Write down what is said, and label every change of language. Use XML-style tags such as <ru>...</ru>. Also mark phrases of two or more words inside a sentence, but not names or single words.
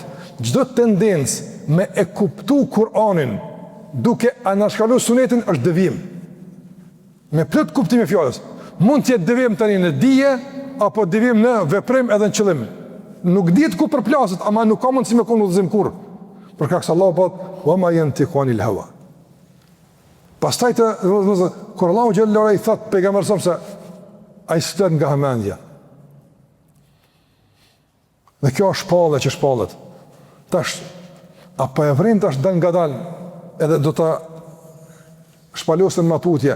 <sq>Çdo tendencë me e kuptu Kur'anin duke anashkaluar sunetin është devijim. Me plot kuptim e fjalës. Mund të jetë devijim tani në dije apo devijim në veprim edhe në qëllim. Nuk dihet ku përplaset, ama nuk ka mundësi me konë udhëzim kurrë. Për kaq se Allahu po</sq> <ar>وما ينطق عن الهوى.</ar> <sq>Pastaj kur Allahu</sq> <ar>جل وعلا</ar> <sq>i thot pejgamberit se ai s'flet nga hamendja. Dhe kjo është shpallë që shpallet. Tash apo e vrin tash dal ngadal edhe do ta shpalosën më tutje.</sq>